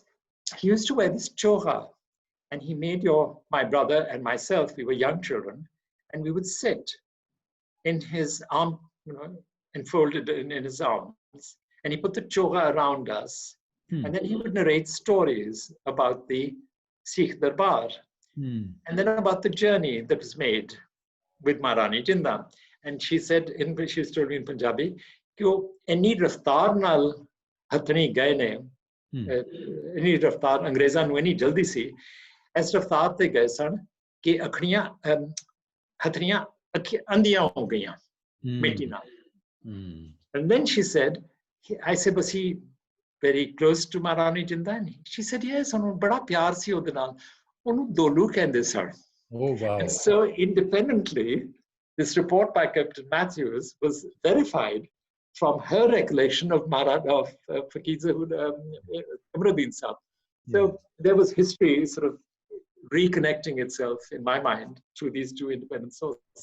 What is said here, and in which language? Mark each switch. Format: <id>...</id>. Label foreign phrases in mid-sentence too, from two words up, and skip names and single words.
<en>He used to wear this choha, and he made my brother and myself, we were young children, and we would sit in his arm, enfolded in his arms, and he put the choha around us, and then he would narrate stories about the Sikh Darbar, and then about the journey that was made with Maharani Jinda. And she said, she was told me in Punjabi,</en> <pa>कि ਇਨੀ ਰਫ਼ਤਾਰ ਨਾਲ ਹਥਨੀ ਗਏ ਨੇ, ਇਨੀ ਰਫ਼ਤਾਰ अंग्रेज़ां ਨੂੰ ਇੰਨੀ ਜਲਦੀ ਸੀ, ਇਸ ਰਫਤਾਰ ਤੇ ਗਏ ਸਨ ਕਿ ਅੱਖੀਆਂ ਹਥਨੀਆਂ ਅੰਧੀਆਂ ਹੋ ਗਈਆਂ ਮਿੱਟੀ ਨਾਲ.</pa> <en>And then she said, I said, was he very close to Maharani Jinda? She said, yes,</en> <pa>ਉਹਨੂੰ ਬੜਾ ਪਿਆਰ ਸੀ ਉਹਦੇ ਨਾਲ, ਉਹਨੂੰ ਦੋਲੂ ਕਹਿੰਦੇ ਸਨ.</pa> <en>Oh, wow. And so independently, this report by Captain Matthews was verified from her recollection of Fakir Kamruddin Sahib. So there was history sort of reconnecting itself in my mind through these two independent sources.</en>